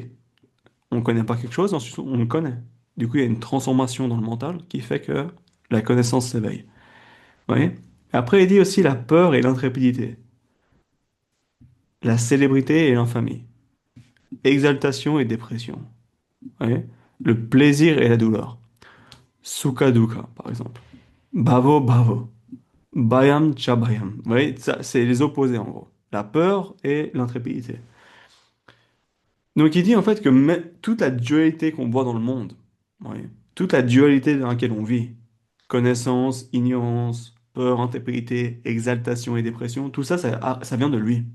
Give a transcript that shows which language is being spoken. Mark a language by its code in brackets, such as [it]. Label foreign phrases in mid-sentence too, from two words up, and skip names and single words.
[fr] On ne connaît pas quelque chose, ensuite on le connaît. Du coup, il y a une transformation dans le mental qui fait que la connaissance s'éveille. Vous voyez? Après, il dit aussi la peur et l'intrépidité, la célébrité et l'infamie, exaltation et dépression. Vous voyez? Le plaisir et la douleur. [sa] सुख दुःख, [fr] par exemple. [sa] भवो भवो। भयं च भयं. [fr] Vous voyez, ça, c'est les opposés en gros. La peur et l'intrépidité. Donc il dit en fait que toute la dualité qu'on voit dans le monde, ouais, toute la dualité dans laquelle on vit, connaissance, ignorance, peur, intrépidité, exaltation et dépression, tout ça, ça vient de lui.